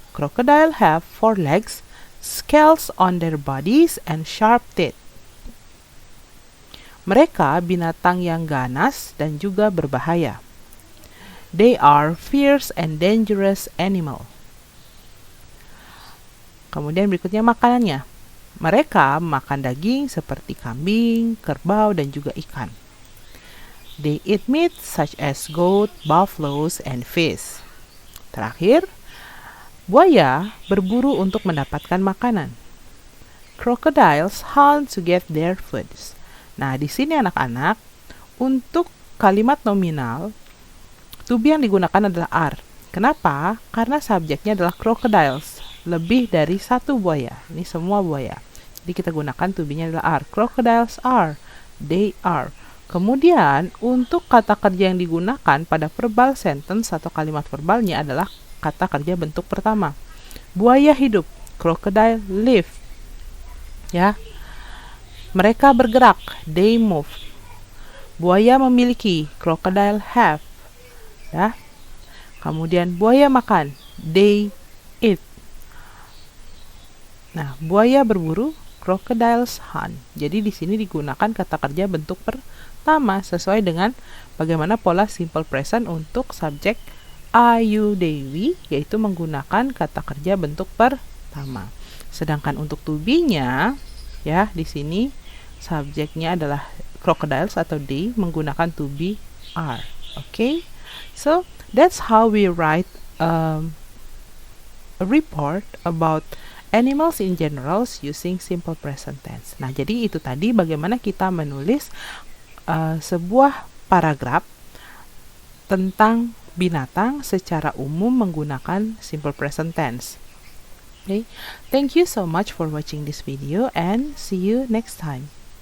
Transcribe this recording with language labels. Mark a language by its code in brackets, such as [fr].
[en] Crocodile have 4 legs, scales on their bodies, and sharp teeth. [id] Mereka binatang yang ganas dan juga berbahaya. [en] They are fierce and dangerous animal. [id] Kemudian berikutnya makanannya. Mereka makan daging seperti kambing, kerbau, dan juga ikan. [en] They eat meat such as goat, buffaloes, and fish. [id] Terakhir, buaya berburu untuk mendapatkan makanan. [en] Crocodiles hunt to get their foods. [id] Nah, di sini anak-anak, untuk kalimat nominal, to be yang digunakan adalah are. Kenapa? Karena subjeknya adalah crocodiles, lebih dari satu buaya. Ini semua buaya. Jadi kita gunakan to be-nya adalah are. [en] Crocodiles are, they are. [id] Kemudian, untuk kata kerja yang digunakan pada verbal sentence atau kalimat verbalnya adalah kata kerja bentuk pertama. Buaya hidup, [en] crocodile live. [id] Ya. Mereka bergerak, [en] they move. [id] Buaya memiliki, [en] crocodile have. [id] Ya. Kemudian buaya makan, [en] they eat. [id] Nah, buaya berburu, [en] crocodiles hunt. [id] Jadi di sini digunakan kata kerja bentuk pertama sesuai dengan bagaimana pola simple present untuk subjek I, you, they, we, yaitu menggunakan kata kerja bentuk pertama. Sedangkan untuk to be-nya, ya, di sini subjeknya adalah crocodiles atau they, menggunakan to be are. [en] Okay, so that's how we write a report about animals in general using simple present tense. [id] Nah, jadi itu tadi bagaimana kita menulis sebuah paragraf tentang binatang secara umum menggunakan simple present tense. [en] Okay, thank you so much for watching this video and see you next time.